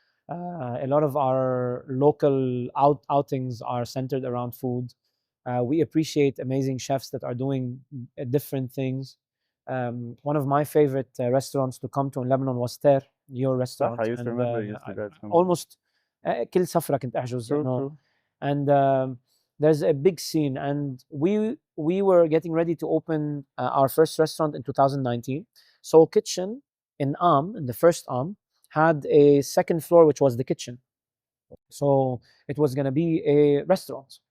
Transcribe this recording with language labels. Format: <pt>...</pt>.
<en>A lot of our local outings are centered around food. We appreciate amazing chefs that are doing different things. One of my favorite restaurants to come to in Lebanon was Ter, your</en> <ar>صح,</ar> <en>restaurant. I used to remember you used to guys come.</en> <ar>Almost كل سفرة كنت أحجز.</ar> <en>True, true. And there's a big scene, and we were getting ready to open our first restaurant in 2019. Soul Kitchen in the first had a second floor which was the kitchen, so it was going to be a restaurant.</en>